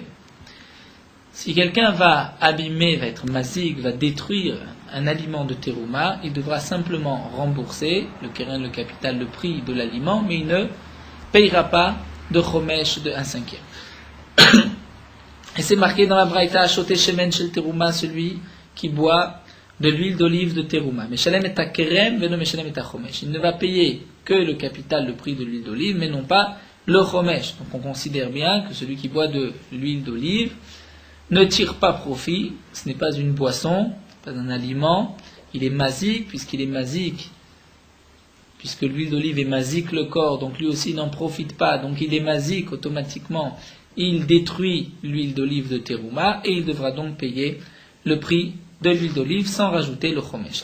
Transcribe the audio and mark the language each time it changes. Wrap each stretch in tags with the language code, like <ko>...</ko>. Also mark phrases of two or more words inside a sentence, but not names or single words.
<fr>Si quelqu'un va abîmer, va être mazik, va détruire un aliment de terouma, il devra simplement rembourser le keren, le capital, le prix de l'aliment, mais il ne payera pas de chomesh de un cinquième. Et c'est marqué dans la braïta,</fr> <he>שותה שמן של תרומה,</he> <fr>celui qui boit de l'huile d'olive de terouma.</fr> <he>משלם את קרן, ואינו משלם את חומש.</he> <fr>Il ne va payer que le capital, le prix de l'huile d'olive, mais non pas le chomesh. Donc on considère bien que celui qui boit de l'huile d'olive ne tire pas profit, ce n'est pas une boisson, pas un aliment, il est mazik, puisqu'il est mazik, puisque l'huile d'olive est mazik le corps, donc lui aussi n'en profite pas, donc il est mazik, automatiquement, il détruit l'huile d'olive de terouma, et il devra donc payer le prix de l'huile d'olive sans rajouter le chomesh.</fr>